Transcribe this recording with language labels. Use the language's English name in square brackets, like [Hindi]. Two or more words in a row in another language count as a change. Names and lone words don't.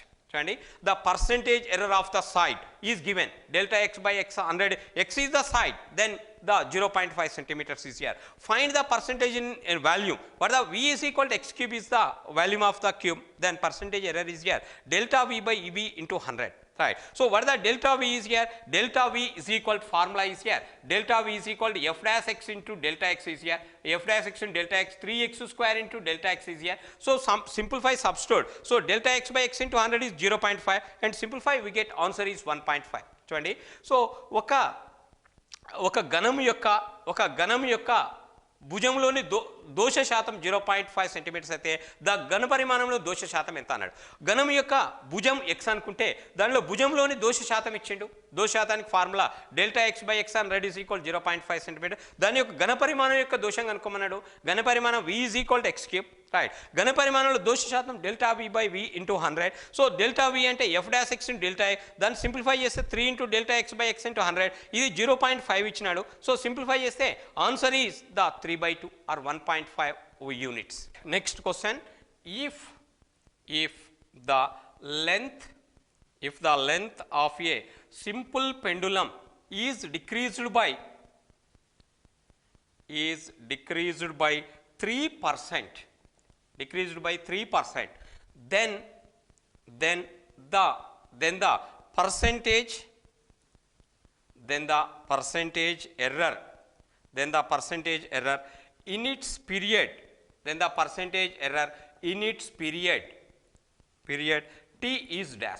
[English] The percentage error of the side is given delta x by x 100, x is the side, then the 0.5 centimeters is here. Find the percentage in volume. What the v is equal to x cube is the volume of the cube, then percentage error is here delta v by v into 100. Right. So what the delta v is here? Delta v is equal to formula is here. Delta v is equal to f dash x into delta x is here. F dash x into delta x 3x square into delta x is here. So simplify substitute. So delta x by x into 100 is 0.5 and simplify we get answer is 1.5. [Telugu] చూడండి. సో ఒక ఘనం యొక్క భుజంలోని దోష శాతం 0.5 సెంటీమీటర్స్ అయితే ద ఘన పరిమాణంలో దోష శాతం ఎంత అన్నాడు. ఘనం యొక్క భుజం x అనుకుంటే దానిలో భుజంలోని దోష శాతం ఇచ్చిండు. దోష శాతానికి ఫార్ములా [English] delta x by x and red is equal 0.5 centimeter. [Telugu] దాని యొక్క ఘన పరిమాణం యొక్క దోషం కనుక్కోమన్నాడు. ఘన పరిమాణం [English] v is equal to x cube. Right. [Telugu] ఘన పరిమాణంలో దోష శాతం [English] delta v by v into 100. so delta v [Telugu] అంటే [English] f dash x into delta x, [Telugu] దాన్ని సింప్లిఫై చేస్తే [English] 3 into delta x by x into 100. [Telugu] ఇది 0.5 ఇచ్చినాడు. [English] so simplify [Telugu] చేస్తే [English] answer is the 3/2 or 1.5 units. Next question, if the length of a simple pendulum is decreased by 3%, then the percentage error in its period, t is dash.